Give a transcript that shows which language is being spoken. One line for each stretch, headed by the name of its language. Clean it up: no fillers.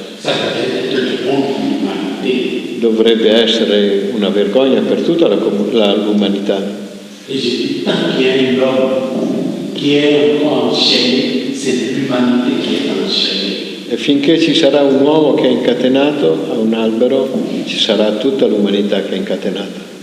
French: ça devrait être une honte pour l'humanité.
Italian: dovrebbe essere una vergogna per tutta l'umanità.
French: Et je dis, tant qu'il y a un homme qui est encore enchaîné, c'est l'humanité qui est enchaînée.
Italian: E finché ci sarà un uomo che è incatenato a un albero, ci sarà tutta l'umanità che è incatenata.